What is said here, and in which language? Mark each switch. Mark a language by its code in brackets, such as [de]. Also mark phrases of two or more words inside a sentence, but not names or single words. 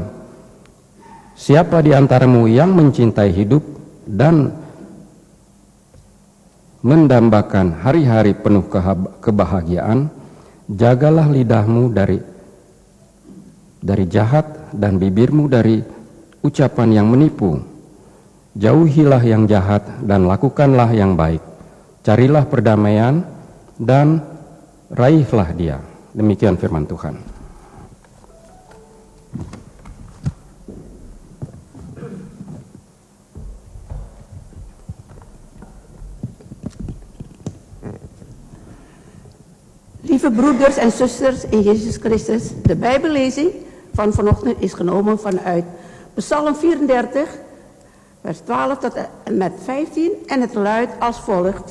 [id] Siapa di antaramu yang mencintai hidup dan mendambakan hari-hari penuh kebahagiaan, jagalah lidahmu dari jahat dan bibirmu dari ucapan yang menipu. Jauhilah yang jahat dan lakukanlah yang baik. Carilah perdamaian dan raihlah dia. Demikian firman Tuhan. [nl] Lieve broeders en zusters in Jezus Christus, de Bijbellezing van vanochtend is genomen vanuit Psalm 34, vers 12 tot en met 15 en het luidt als volgt.